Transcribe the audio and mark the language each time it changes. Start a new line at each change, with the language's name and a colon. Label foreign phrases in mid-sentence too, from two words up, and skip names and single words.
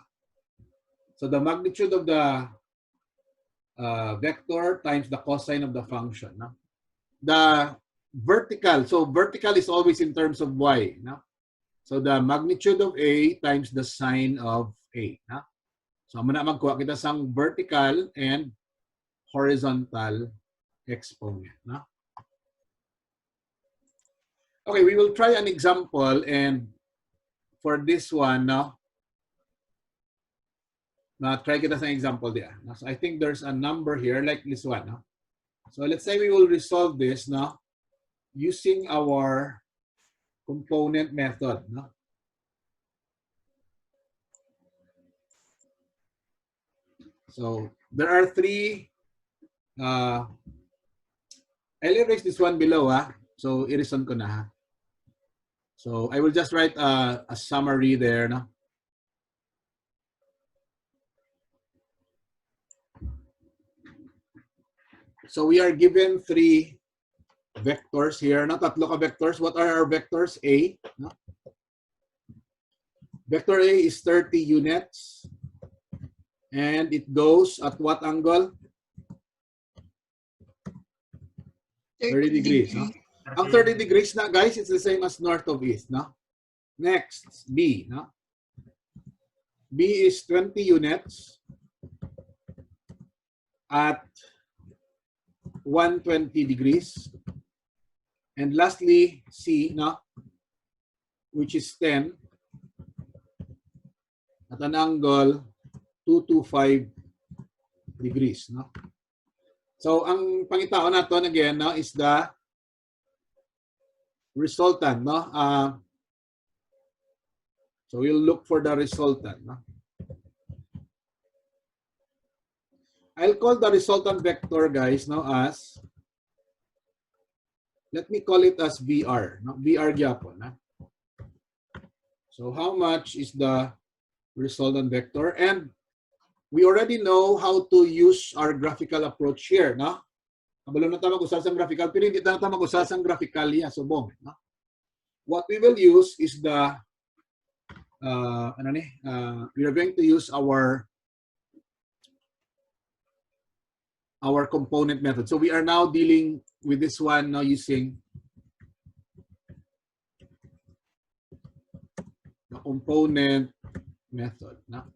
English: So the magnitude of the vector times the cosine of the function, no? The vertical, so vertical is always in terms of y, no? So the magnitude of a times the sine of a, no?
Hiligaynon: So muna magkuha kita sang
English: vertical and horizontal exponent,
Hiligaynon: no?
English: Okay, we will try an example, and for this one, no?
Hiligaynon: Try kita sa
English: example there.
Hiligaynon: No?
English: So I think there's a number here like this one, no? So let's say we will resolve this, no? Using our component method, no? So there are three. I'll erase this one below, so erase
Hiligaynon: ko na, ha?
English: So I will just write a summary there, no? So we are given three vectors here, no?
Hiligaynon: Tatlo ka
English: vectors. What are our vectors? A, no? Vector A is 30 units. And it goes at what angle? 30 degrees, no?
Hiligaynon: Ang 30 degrees na, guys,
English: it's the same as north of east, no? Next, B, no? B is 20 units at 120 degrees. And lastly, C, no? Which is 10 at an angle 225 degrees, no? So
Hiligaynon: ang pangitaon natin
English: again, no, is the resultant, no? So we'll look for the resultant, no? I'll call the resultant vector, guys, no, as, let me call it as VR, no? VR gyapon, no? So how much is the resultant vector? And we already know how to use our graphical approach here, no?
Hiligaynon: Kabalo na tayo mag-usasang graphical, pero hindi tayo mag-usasang graphical yan, subong, no?
English: What we will use is the, we are going to use our component method. So we are now dealing with this one now using the component method, no?